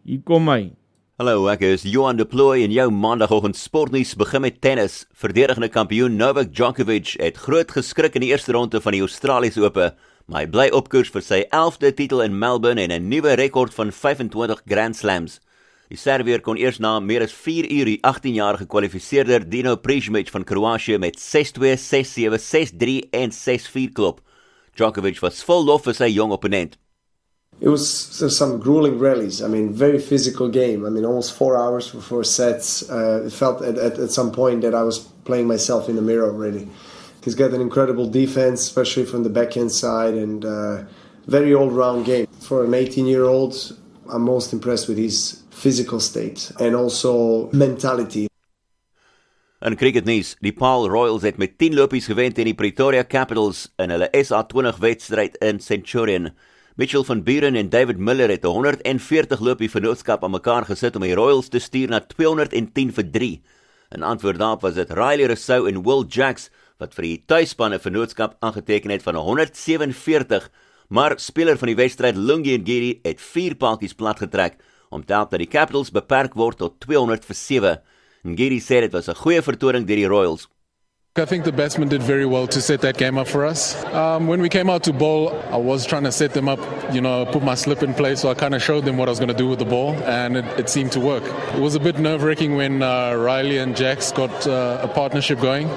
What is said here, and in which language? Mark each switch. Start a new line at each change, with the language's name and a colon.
Afrikaans: Hier kom hy. Hallo, ek is Johan de Plooy en jou maandagoggend sportnuus begin met tennis. Verdedigende kampioen Novak Djokovic het groot geskrik in die eerste ronde van die Australiese Ope, maar hy bly op koers vir sy 11de titel in Melbourne en 'n nuwe rekord van 25 Grand Slams. Die Serveër kon eers na meer as 4 uur die 18-jarige kwalifiseerder Dino Prižmić van Kroatië met 6-2, 6-7, 6-3 en 6-4 klop. Djokovic was vol lof vir sy jong opponent.
English: It was some grueling rallies. I mean, very physical game. I mean, almost 4 hours for 4 sets. It felt at some point that I was playing myself in the mirror already. He's got an incredible defense, especially from the backhand side, and very all-round game. For an 18-year-old, I'm most impressed with his physical state and also mentality.
Afrikaans: In cricketnuus, die Paarl Royals het met 10 lopies gewen teen die Pretoria Capitals in hulle SA20 wedstryd in Centurion. Mitchell van Buren en David Miller het 140 lopie vennootskap aan mekaar gesit om die Royals te stuur na 210 vir 3. In antwoord daarop was dit Riley Rousseau en Will Jacks wat vir die tuisspan 'n vennootskap aangeteken het van 147, maar speler van die wedstryd Lungi Ngidi het 4 paaltjies plat getrek om te help dat die Capitals beperk word tot 200 vir 7. Ngidi sê dit was 'n goeie vertoning deur die Royals.
English: I think the batsmen did very well to set that game up for us. When we came out to bowl, I was trying to set them up, put my slip in place, so I kind of showed them what I was going to do with the ball, and it seemed to work. It was a bit nerve-wracking when Riley and Jax got a partnership going.